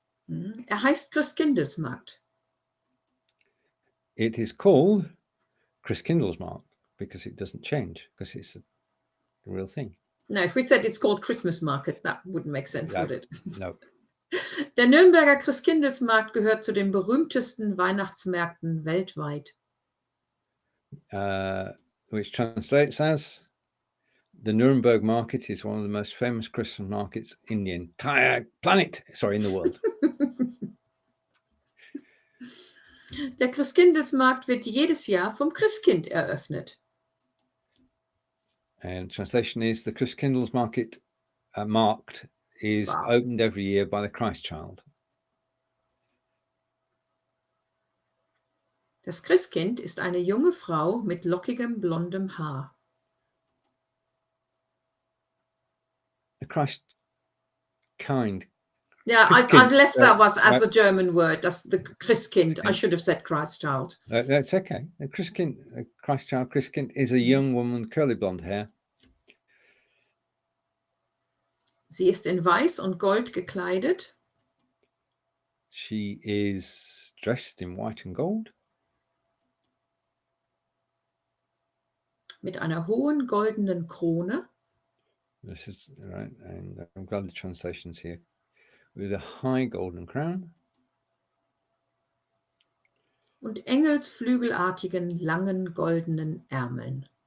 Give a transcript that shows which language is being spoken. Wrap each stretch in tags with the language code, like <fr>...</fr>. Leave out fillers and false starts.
<de>Heißt Christkindlesmarkt.</de> <en>It is called Christkindlesmarkt because it doesn't change, because it's the real thing. No, if we said it's called Christmas market, that wouldn't make sense, would it? No.</en> <de>Der Nürnberger Christkindlesmarkt gehört zu den berühmtesten Weihnachtsmärkten weltweit.</de> <en>Which translates as, the Nuremberg market is one of the most famous Christmas markets in the entire planet. Sorry, in the world.</en> <de>Der Christkindlesmarkt wird jedes Jahr vom Christkind eröffnet.</de> <en>And translation is, the Christkindlesmarkt marked is opened every year by the Christ child.</en> <de>Das Christkind ist eine junge Frau mit lockigem blondem Haar.</de> <en>The Christ kind. Yeah, I've left that as a German word. That's the Christkind. Christkind. I should have said Christ child. That's okay. The Christ child, Christkind, is a young woman, curly blonde hair.</en> <de>Sie ist in Weiß und Gold gekleidet.</de> <en>She is dressed in white and gold.</en> <de>Mit einer hohen goldenen Krone.</de> <en>This is right, and I'm glad the translation's here. With a high golden crown.</en> <de>Und engelsflügelartigen langen goldenen Ärmeln.</de>